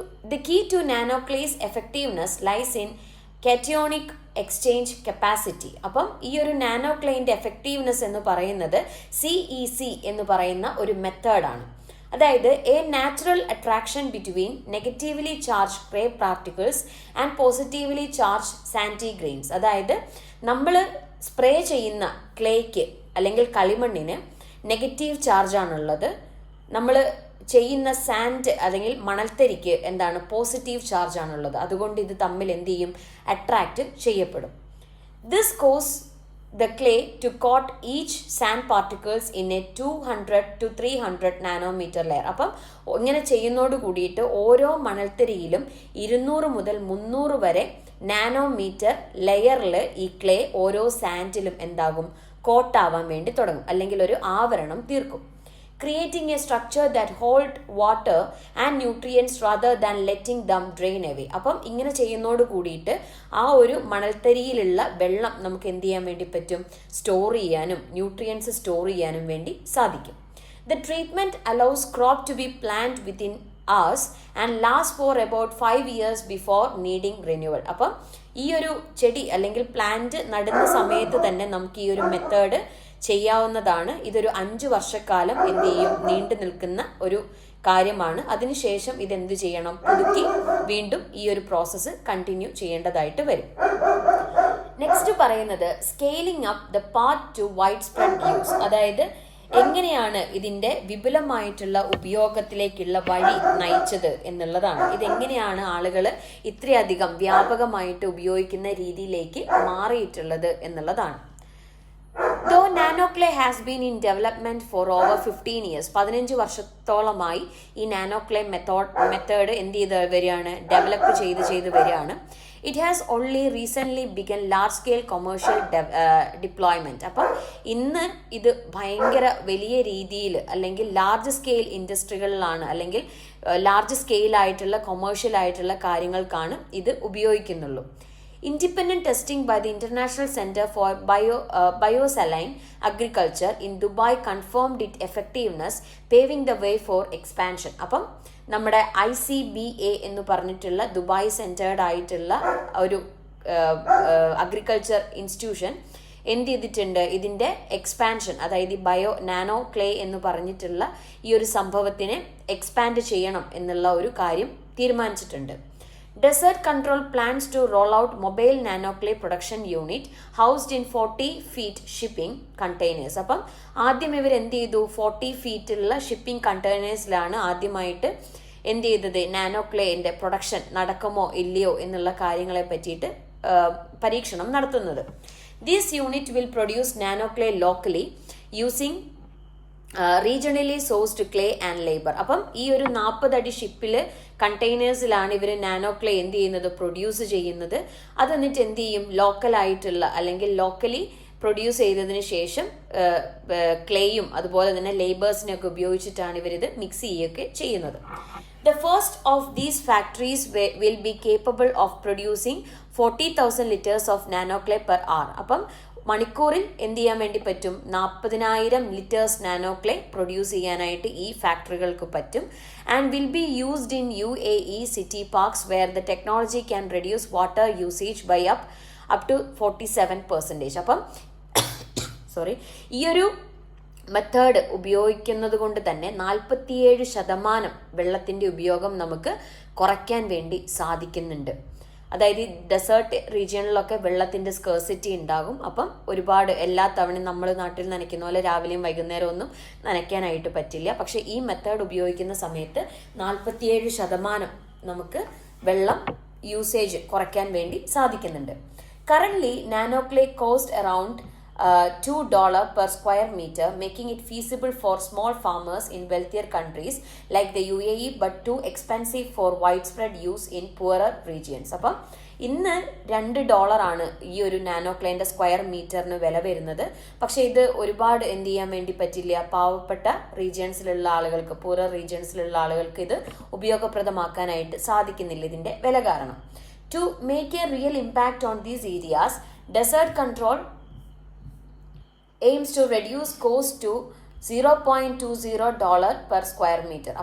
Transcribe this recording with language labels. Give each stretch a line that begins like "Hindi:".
English: The key to nano clay's effectiveness lies in cationic exchange capacity.
Malayalam: അപ്പം ഈ ഒരു nano ക്ലേൻ്റെ effectiveness എന്ന് പറയുന്നത് CEC എന്ന് പറയുന്ന ഒരു മെത്തേഡാണ്. അതായത്
English: A natural attraction between negatively charge clay particles and positively charge sandy grains.
Malayalam: അതായത് നമ്മൾ സ്പ്രേ ചെയ്യുന്ന ക്ലേക്ക് അല്ലെങ്കിൽ കളിമണ്ണിന് നെഗറ്റീവ് ചാർജാണുള്ളത്. നമ്മൾ ചെയ്യുന്ന സാൻഡ് അല്ലെങ്കിൽ മണൽത്തരിക്ക് എന്താണ്? പോസിറ്റീവ് ചാർജ് ആണുള്ളത്. അതുകൊണ്ട് ഇത് തമ്മിൽ എന്ത് ചെയ്യും? അട്രാക്റ്റ് ചെയ്യപ്പെടും.
English: This cause the clay to coat each sand particles in a 200 to 300 nanometer layer.
Malayalam: അപ്പം ഇങ്ങനെ ചെയ്യുന്നതോട് കൂടിയിട്ട് ഓരോ മണൽത്തരിയിലും 200 മുതൽ 300 വരെ നാനോമീറ്റർ ലെയറിൽ ഈ ക്ലേ ഓരോ സാൻഡിലും എന്താകും? കോട്ടാവാൻ വേണ്ടി തുടങ്ങും, അല്ലെങ്കിൽ ഒരു ആവരണം തീർക്കും.
English: creating a structure that hold water and nutrients rather than letting them drain away.
Malayalam: അപ്പം ഇങ്ങനെ ചെയ്യുന്നതോട് കൂടിയിട്ട് ആ ഒരു മണൽത്തരിയിലുള്ള വെള്ളം നമുക്ക് എന്ത് ചെയ്യാൻ വേണ്ടി പറ്റും? സ്റ്റോർ ചെയ്യാനും ന്യൂട്രിയൻസ് സ്റ്റോർ ചെയ്യാനും വേണ്ടി സാധിക്കും.
English: The treatment allows crop to be planted within hours and last for about 5 years before needing renewal.
Malayalam: അപ്പം ഈ ഒരു ചെടി അല്ലെങ്കിൽ പ്ലാന്റ് നടുന്ന സമയത്ത് തന്നെ നമുക്ക് ഈ ഒരു മെത്തേഡ് ചെയ്യാവുന്നതാണ്. ഇതൊരു 5 വർഷക്കാലം എന്ത് ചെയ്യും? നീണ്ടു നിൽക്കുന്ന ഒരു കാര്യമാണ്. അതിനുശേഷം ഇതെന്ത് ചെയ്യണം? പുതുക്കി വീണ്ടും ഈ ഒരു പ്രോസസ്സ് കണ്ടിന്യൂ ചെയ്യേണ്ടതായിട്ട് വരും.
English: next
Malayalam: പറയുന്നത്
English: Scaling up the path to widespread use.
Malayalam: അതായത് എങ്ങനെയാണ് ഇതിൻ്റെ വിപുലമായിട്ടുള്ള ഉപയോഗത്തിലേക്കുള്ള വഴി നയിച്ചത് എന്നുള്ളതാണ്. ഇതെങ്ങനെയാണ് ആളുകൾ ഇത്രയധികം വ്യാപകമായിട്ട് ഉപയോഗിക്കുന്ന രീതിയിലേക്ക് മാറിയിട്ടുള്ളത് എന്നുള്ളതാണ്.
English: Though nano clay has been in development for over 15 years,
Malayalam: 15 വർഷത്തോളമായി ഈ നാനോ ക്ലേ മെത്തേഡ് എന്ത് ചെയ്ത് വരികയാണ്? ഡെവലപ്പ് ചെയ്ത് വരികയാണ്.
English: It has only recently began large scale commercial deployment.
Malayalam: അപ്പം ഇന്ന് ഇത് ഭയങ്കര വലിയ രീതിയിൽ അല്ലെങ്കിൽ ലാർജ് സ്കെയിൽ ഇൻഡസ്ട്രികളിലാണ് അല്ലെങ്കിൽ ലാർജ് സ്കെയിലായിട്ടുള്ള കൊമേഴ്ഷ്യൽ ആയിട്ടുള്ള കാര്യങ്ങൾക്കാണ് ഇത് ഉപയോഗിക്കുന്നുള്ളൂ.
English: Independent testing by the International Center for Biosaline Agriculture in Dubai confirmed its effectiveness, paving the way for expansion.
Malayalam: അപ്പം നമ്മുടെ ICBA എന്ന് പറഞ്ഞിട്ടുള്ള ദുബായ് സെൻറ്റേർഡ് ആയിട്ടുള്ള ഒരു അഗ്രികൾച്ചർ ഇൻസ്റ്റിറ്റ്യൂഷൻ എന്ത് ചെയ്തിട്ടുണ്ട്, ഇതിൻ്റെ എക്സ്പാൻഷൻ, അതായത് ബയോ നാനോ ക്ലേ എന്ന് പറഞ്ഞിട്ടുള്ള ഈ ഒരു സംഭവത്തിനെ എക്സ്പാൻഡ് ചെയ്യണം എന്നുള്ള ഒരു കാര്യം തീരുമാനിച്ചിട്ടുണ്ട്.
English: Desert Control plans to roll out mobile nanoclay production unit housed in 40 feet shipping containers.
Malayalam: അപ്പം ആദ്യം ഇവർ എന്ത് ചെയ്തു, 40 ഫീറ്റുള്ള ഷിപ്പിംഗ് കണ്ടെയ്നേഴ്സിലാണ് ആദ്യമായിട്ട് എന്ത് ചെയ്തത്, നാനോക്ലേൻ്റെ പ്രൊഡക്ഷൻ നടക്കുമോ ഇല്ലയോ എന്നുള്ള കാര്യങ്ങളെ പറ്റിയിട്ട് പരീക്ഷണം നടത്തുന്നത്.
English: This unit will produce nanoclay locally using regionally sourced clay and labour.
Malayalam: അപ്പം ഈ ഒരു 40 അടി ഷിപ്പിൽ കണ്ടെയ്നേഴ്സിലാണ് ഇവർ നാനോക്ലേ എന്ത് ചെയ്യുന്നത്, പ്രൊഡ്യൂസ് ചെയ്യുന്നത്. അത് എന്നിട്ട് എന്ത് ചെയ്യും, ലോക്കലായിട്ടുള്ള അല്ലെങ്കിൽ ലോക്കലി പ്രൊഡ്യൂസ് ചെയ്തതിന് ശേഷം ക്ലേയും അതുപോലെ തന്നെ ലേബേഴ്സിനെയൊക്കെ ഉപയോഗിച്ചിട്ടാണ് ഇവരിത് മിക്സ് ചെയ്യുകയൊക്കെ ചെയ്യുന്നത്.
English: The first of these factories will be capable of producing 40,000 liters of nanoclay per hour.
Malayalam: അപ്പം മണിക്കൂറിൽ എന്ത് ചെയ്യാൻ വേണ്ടി പറ്റും, 40,000 ലിറ്റേഴ്സ് നാനോക്ലേ പ്രൊഡ്യൂസ് ചെയ്യാനായിട്ട് ഈ ഫാക്ടറികൾക്ക് പറ്റും.
English: And will be used in UAE city parks where the technology can reduce water usage by up to 47%.
Malayalam: അപ്പം ഈ ഒരു മെത്തേഡ് ഉപയോഗിക്കുന്നത് കൊണ്ട് തന്നെ 47% വെള്ളത്തിൻ്റെ ഉപയോഗം നമുക്ക് കുറയ്ക്കാൻ വേണ്ടി സാധിക്കുന്നുണ്ട്. അതായത് ഡെസേർട്ട് റീജിയണിലൊക്കെ വെള്ളത്തിൻ്റെ സ്കേഴ്സിറ്റി ഉണ്ടാകും. അപ്പം ഒരുപാട് എല്ലാ തവണയും നമ്മൾ നാട്ടിൽ നനയ്ക്കുന്ന പോലെ രാവിലെയും വൈകുന്നേരം ഒന്നും നനയ്ക്കാനായിട്ട് പറ്റില്ല. പക്ഷേ ഈ മെത്തേഡ് ഉപയോഗിക്കുന്ന സമയത്ത് 47% നമുക്ക് വെള്ളം യൂസേജ് കുറയ്ക്കാൻ വേണ്ടി സാധിക്കുന്നുണ്ട്.
English: Currently nanoclay cost around $2 per square meter, making it feasible for small farmers in wealthier countries like the UAE, but too expensive for widespread use in poorer regions.
Malayalam: അപ്പം ഇന്ന് $2 ഈ ഒരു നാനോക്ലേൻ്റെ സ്ക്വയർ മീറ്ററിന് വില വരുന്നത്. പക്ഷേ ഇത് ഒരുപാട് എന്ത് ചെയ്യാൻ വേണ്ടി പറ്റില്ല, പാവപ്പെട്ട റീജിയൻസിലുള്ള ആളുകൾക്ക്, പൂറർ റീജിയൻസിലുള്ള ആളുകൾക്ക് ഇത് ഉപയോഗപ്രദമാക്കാനായിട്ട് സാധിക്കുന്നില്ല ഇതിൻ്റെ വില കാരണം.
English: To make a real impact on these areas, desert control aims to reduce cost to $0.20 per square meter.